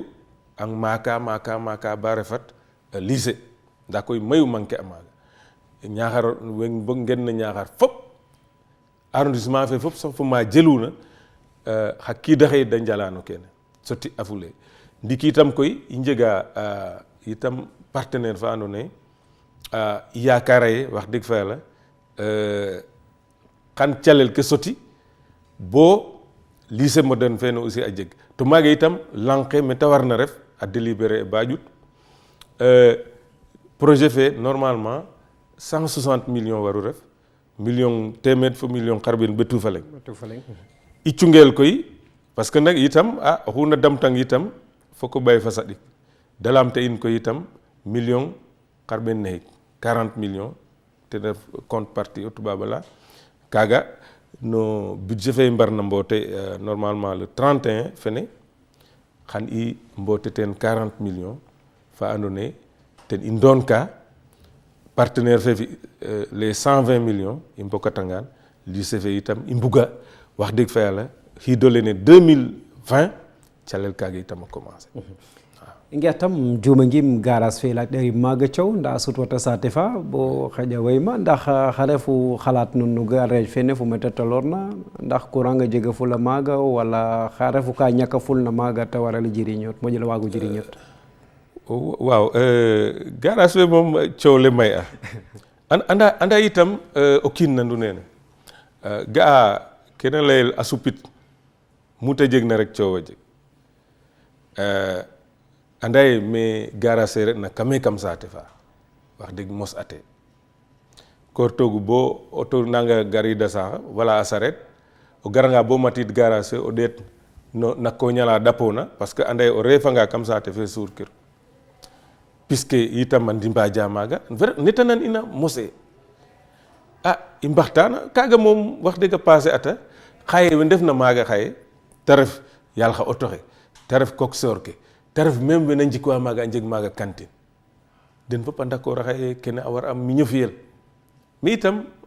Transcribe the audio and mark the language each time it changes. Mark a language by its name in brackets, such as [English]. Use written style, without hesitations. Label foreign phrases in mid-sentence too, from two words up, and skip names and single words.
[Serer] ang maaka ba refat lycée ndaa koy mayu manquer a maaga Niakhar weng bo ngen na Niakhar fop arrondissement fe fop sax fo ma jeluna xa kiidaxe da njalano kene soti afule ndiki itam koy i njega itam partenaire fa andoona yee i yaakaara ye wax dëgg fa yàlla xan calel ke soti bo [French] lycée moderne [Serer] fene aussi a jeg to maaga itam lanq ke mete warna ref a délibéré ba ƴut projet fe normalement 160 millions waru ref million téeméer fo million xarɓeen ɓetu fa leŋ i cungeel koy parce que nag itam oxu na damtang itam foko ɓay fa saɗik da lamta in koy itam million xarɓeen naxik 40 millions te ref [French] compte partie [Serer] o tubaab ala kaaga no budget fe i mbarna mboote [French] normalement le [Serer] 31 fene xan i mboote teen 40 millions fa andoona yee ten i ndoon ka partenaire fe fi les 120 millions i mbokatangaan lycée fe itam i mbuga wax dëgg fa yàlla xiidole ne 2020 calel kaaga itam a commencé inge tam juma ngim garas fe la deri maga ciow nda sut wata sate fa bo xaja wayma ndax xarefu xalat nun nu garage fene fu meta tolorna ndax courant nga jega fu la maga wala xarefu ka ñaka ful na maga ta waral jiriñot mo jël wagu jiriñot waaw garage fe mom ciow le may anda itam o kin nandu nene ga kena lay asupit muta jeg na rek ciow jeg anday me garage rek na kame kam sate fa wax deug mos ate kor togu bo auto nanga garida sa wala asaret o garanga bo matit garage o det no nakko nyala dapona [French] parce que [Serer] anday o refanga kam sate fe sur kër puisque itam man dimba jamaga netanan ina mose imbaxtana kaga mom wax deug passé ata xaye we def na maga xaye taref yal xa auto xe taref coxor ke taref même be nanji ko maga njeg maga cantine den fop d'accord xaye kene awar am miñu fiyel mi itam